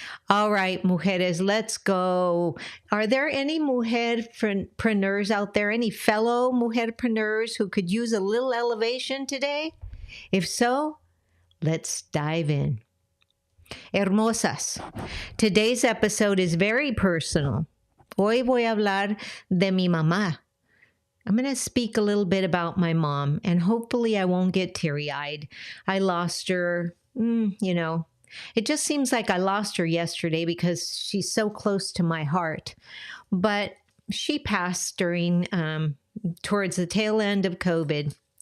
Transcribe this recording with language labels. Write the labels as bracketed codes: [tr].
[en] All right, mujeres, let's go. Are there any mujerpreneurs out there, any fellow mujerpreneurs who could use a little elevation today? If so, let's dive in. Hermosas, today's episode is very personal. [es] Hoy voy a hablar de mi mamá. [en] I'm going to speak a little bit about my mom, and hopefully I won't get teary-eyed. I lost her, it just seems like I lost her yesterday because she's so close to my heart. But she passed towards the tail end of COVID.